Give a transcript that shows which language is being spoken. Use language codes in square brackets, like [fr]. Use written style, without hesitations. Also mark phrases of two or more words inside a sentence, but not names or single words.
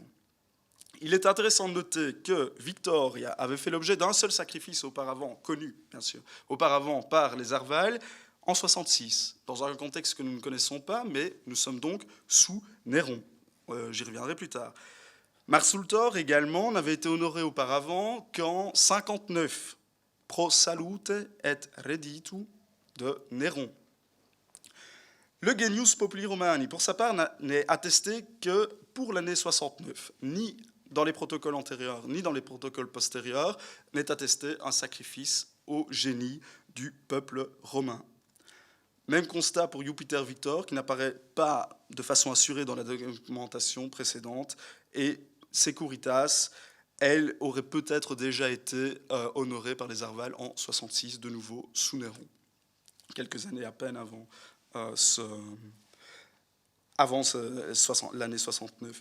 [fr] Il est intéressant de noter que Victoria avait fait l'objet d'un seul sacrifice auparavant, connu bien sûr, auparavant par les Arval, en 66, dans un contexte que nous ne connaissons pas, mais nous sommes donc sous Néron. J'y reviendrai plus tard. Mars Ultor également n'avait été honoré auparavant qu'en 59, [la] Pro Salute et Redditu [fr] de Néron. Le Genius Populi Romani, pour sa part, n'est attesté que pour l'année 69, ni dans les protocoles antérieurs, ni dans les protocoles postérieurs, n'est attesté un sacrifice au génie du peuple romain. Même constat pour Jupiter Victor, qui n'apparaît pas de façon assurée dans la documentation précédente, et Securitas, elle aurait peut-être déjà été honorée par les Arval en 66, de nouveau sous Néron, quelques années à peine avant l'année 69.